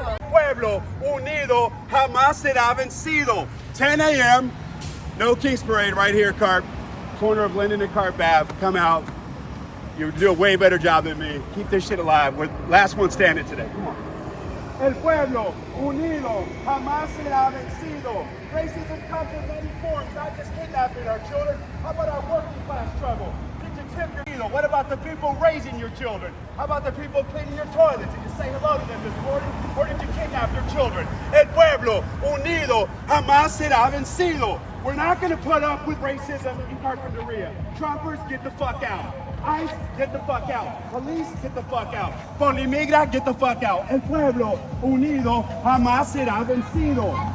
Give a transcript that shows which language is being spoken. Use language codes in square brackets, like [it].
[es] Pueblo unido jamás será vencido. [en] 10 a.m. No Kings Parade right here, Carp. Corner of Linden and Carp Ave. Come out. You do a way better job than me. Keep this shit alive. We're the last one standing today. Come on. [es] El pueblo unido jamás será vencido. [en] Racism comes in many forms, not just kidnapping our children. How about our working class struggle? Did you tip your needle? What about the people raising your children? How about the people cleaning your toilets? Did you say hello to them this morning? Or did you kidnap your children? [es] El pueblo unido jamás será vencido. [en] We're not going to put up with racism in Carpinteria. Trumpers, get the fuck out. ICE, get the fuck out. Police, get the fuck out. Polimigra, get the fuck out. [es] El pueblo unido jamás será vencido.